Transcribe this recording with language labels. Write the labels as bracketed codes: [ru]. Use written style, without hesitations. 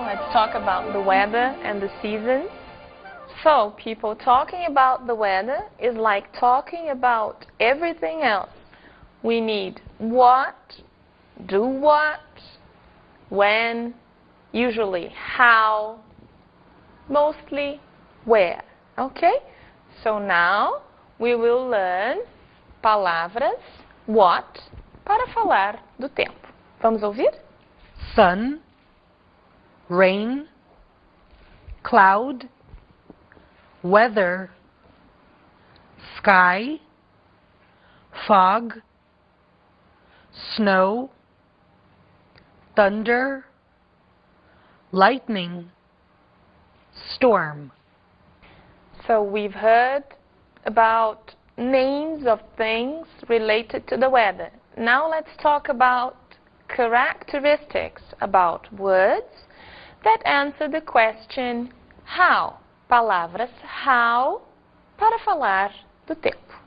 [en] Let's talk about the weather and the seasons. So, people, talking about the weather is like talking about everything else. We need what, do what, when, usually how, mostly where. Okay? So now we will learn palavras what [pt] para falar do tempo. Vamos ouvir? [en] Sun, rain, cloud, weather, sky, fog, snow, thunder, lightning, storm. So we've heard about names of things related to the weather. Now let's talk about characteristics, about words that answer the question how. [pt] Palavras how para falar do tempo.